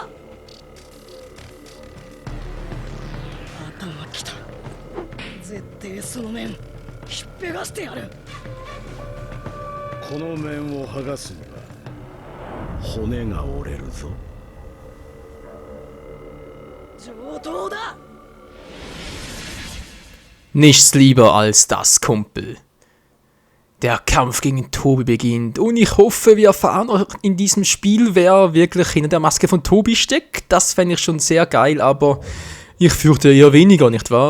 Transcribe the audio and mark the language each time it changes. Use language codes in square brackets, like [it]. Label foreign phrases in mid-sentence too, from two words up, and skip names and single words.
[ja] 頭きた。絶対その面ひっぺがしてやる。この面を剥がすには骨が折れるぞ。上等だ。 [de] Nichts lieber als das, Kumpel. Der Kampf gegen Tobi beginnt und ich hoffe, wir erfahren auch in diesem Spiel, wer wirklich hinter der Maske von Tobi steckt. Das fände ich schon sehr geil, aber ich fürchte eher weniger, nicht wahr?